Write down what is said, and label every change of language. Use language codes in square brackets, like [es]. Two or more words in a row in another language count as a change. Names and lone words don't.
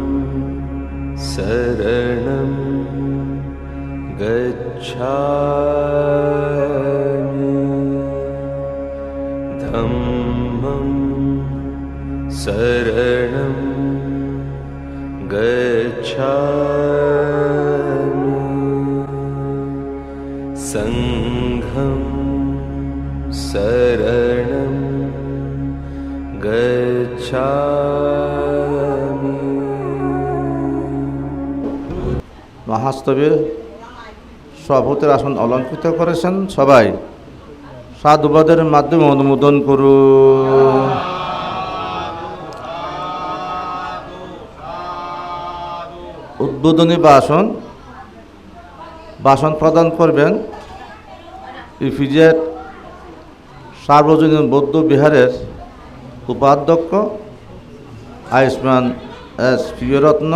[pi] शरणं गच्छामि धम्मं शरणं गच्छामि संघं शरणं गच्छामि। [bn] মহাস্তবে সভাপতির আসন অলঙ্কৃত করেছেন। সবাই সাধুবাদের মাধ্যমে অনুমোদন করুন। উদ্বোধনী ভাষণ প্রদান করবেন ইফিজেট সার্বজনীন বৌদ্ধ বিহারের উপাধ্যক্ষ আয়ুষ্মান এস প্রিয়রত্ন।